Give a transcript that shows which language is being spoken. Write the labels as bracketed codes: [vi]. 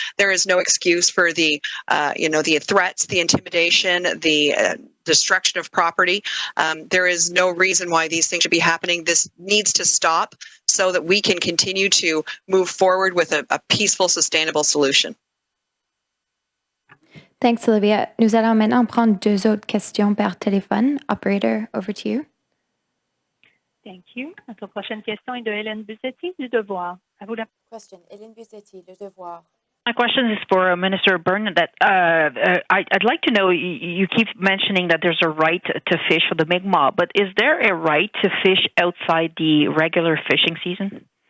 [en] There is no excuse for the threats, the intimidation, the destruction of property. There is no reason why these things should be happening. This needs to stop so that we can continue to move forward with a peaceful, sustainable solution. Thanks, Olivia. [fr] Nous allons maintenant prendre 2 autres questions par téléphone. [en] Operator, over to you. Thank you. [fr] Notre prochaine question est de Hélène Buzetti du Devoir. À vous la Question, Hélène Buzetti, Le Devoir. [en] My question is for Minister Bernadette. I'd like to know, you keep mentioning that there's a right to fish for the Mi'kmaq, but is there a right to fish outside the regular fishing season?